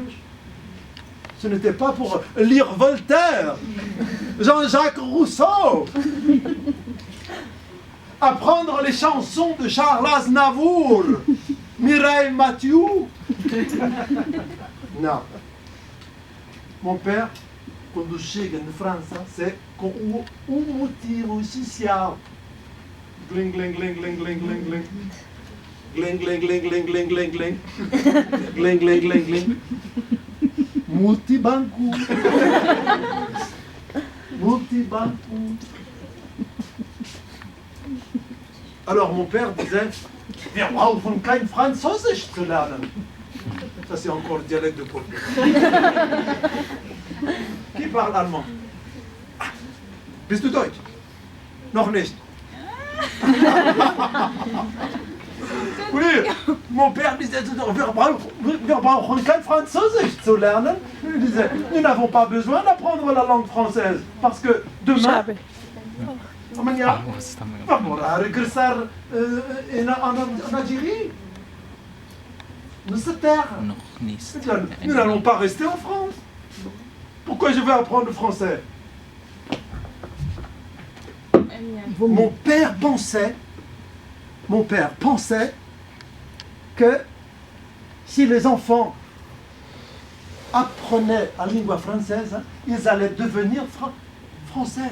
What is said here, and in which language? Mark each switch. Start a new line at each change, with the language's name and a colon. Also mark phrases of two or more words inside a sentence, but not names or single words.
French: Ce n'était pas pour lire Voltaire, Jean-Jacques Rousseau, apprendre les chansons de Charles Aznavour, Mireille Mathieu. Non. Mon père,
Portuguese: quando chega na França, c'est com motivo social. Gling, gling, gling, gling, gling, gling, gling. Gling, gling, gling, gling, gling, gling, gling. Gling, gling, gling, gling. Multibanco. Multibanco.
French: Alors mon père disait,
German: wir brauchen kein Französisch zu lernen.
French: Ça c'est encore le dialecte de Paul. Qui parle allemand?
German: Bist du Deutsch? Noch nicht.
French: Oui, mon père disait tout le temps,
German: wir brauchen kein Französisch zu lernen.
French: Il disait, nous n'avons pas besoin d'apprendre la langue française parce que demain,
Portuguese: amanhã, vamos lá regressar en Algérie.
French: Notre terre. Nous n'allons pas rester en France. Pourquoi je vais apprendre le français? Mon père pensait que si les enfants apprenaient la lingua française, ils allaient devenir français.